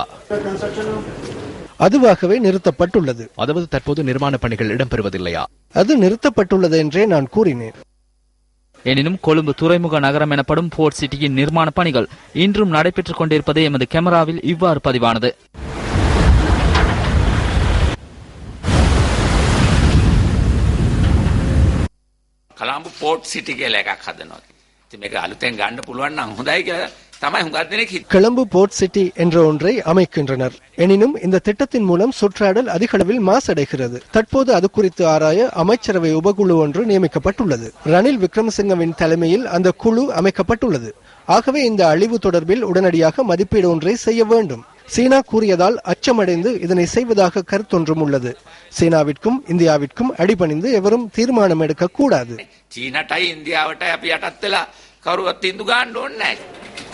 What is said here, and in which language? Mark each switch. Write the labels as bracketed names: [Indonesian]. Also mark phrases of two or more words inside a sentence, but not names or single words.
[Tamil] அதுவாகவே நிறுத்தப்பட்டுள்ளது. அதாவது தற்போது நிர்மாண பணிகள் இடம்பெறுவதில்லையா? அது நிறுத்தப்பட்டுள்ளது என்றே நான் கூறினேன். எனினும் கொழும்பு துறைமுக நகரம் எனப்படும் போர்ட் சிட்டியின் நிர்மாண பணிகள் இன்றும் நடைபெற்றுக் கொண்டிருப்பது எமது கேமராவில் இவ்வாறு பதிவானது. [Sinhala] කොළඹ පෝට් සිටි කියලා එකක් හදනවා. ඉතින් මේක අලුතෙන් ගන්න පුළුවන් නම් හොඳයි කියලා තමයි හුඟක් දෙනෙක් හිතන්නේ. [Tamil] கொழும்பு போர்ட் சிட்டி என்ற ஒன்றை அமைக்கின்றனர். எனினும் இந்த திட்டத்தின் மூலம் சுற்றாடல் அதிக அளவில் மாசடைகிறது. தற்போது அது குறித்து ஆராய அமைச்சரவை உபகுழு ஒன்று நியமிக்கப்பட்டுள்ளது. ரணில் விக்ரமசிங்கவின் தலைமையில் அந்த குழு அமைக்கப்பட்டுள்ளது. ஆகவே இந்த அழிவு தொடர்பில் உடனடியாக மதிப்பீடு ஒன்றை செய்ய வேண்டும். சீனா கூறியதால் அச்சமடைந்து இதனை செய்வதாக கருத்தொன்றும் உள்ளது. சீனாவிற்கும் இந்தியாவிற்கும் அடிபணிந்து எவரும் தீர்மானம் எடுக்க கூடாது. [Sinhala] චීනටයි ඉන්දියාවටයි අපි යටත් වෙලා කවුරුවත් තීන්දුව ගන්න ඕනේ නැහැ.